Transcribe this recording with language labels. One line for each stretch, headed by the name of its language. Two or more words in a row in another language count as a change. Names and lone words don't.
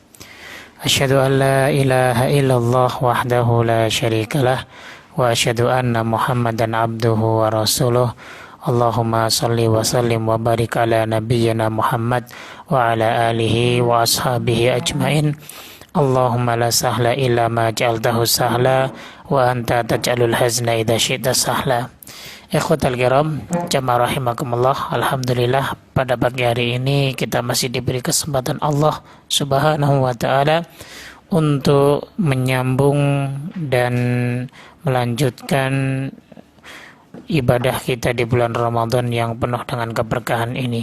Arabic: أشهد أن لا إله إلا الله وحده لا شريك له وأشهد أن محمدا عبده ورسوله. اللهم صل وسلم وبارك على نبينا محمد وعلى آله وأصحابه أجمعين. اللهم لا سهل إلا ما جعلته سهلا وأنت تجعل الحزن إذا شئت سهلا. إخوتي الكرام، جماعة رحمكم الله.
Indonesian: Alhamdulillah pada pagi hari ini kita masih diberi kesempatan
Arabic: الله سبحانه وتعالى
Indonesian: untuk menyambung dan melanjutkan ibadah kita di bulan Ramadan yang penuh dengan keberkahan ini.